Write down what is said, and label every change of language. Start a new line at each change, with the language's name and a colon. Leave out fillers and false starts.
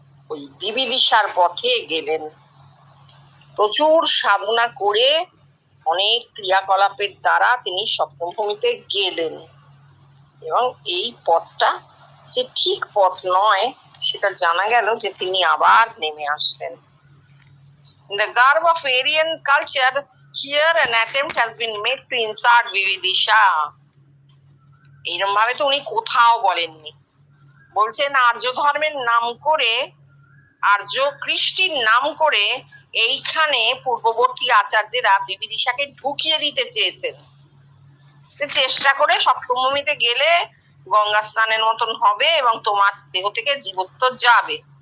Bangla: ওই বিবিদিশার পথে গেলেন, প্রচুর সাধনা করে অনেক ক্রিয়াকলাপের দ্বারা তিনি সপ্তম ভূমিতে গেলেন, এবং এই পথটা যে ঠিক পথ নয় সেটা জানা গেল যে তিনি আবার নেমে আসলেন।
English: In the garb of Aryan culture, here an attempt has been made to insert Vividisha.
Bangla: এইরকম ভাবে তো উনি কোথাও বলেননি। বলছেন আর্য ধর্মের নাম করে, আর্য কৃষ্টির নাম করে এইখানে পূর্ববর্তী আচার্যেরা বিবিদিশাকে ঢুকিয়ে দিতে চেয়েছেন। চেষ্টা করে সপ্তমভূমিতে গেলে গঙ্গা স্নানের মতন হবে এবং তোমার দেহ থেকে জীবত্ব যাবে।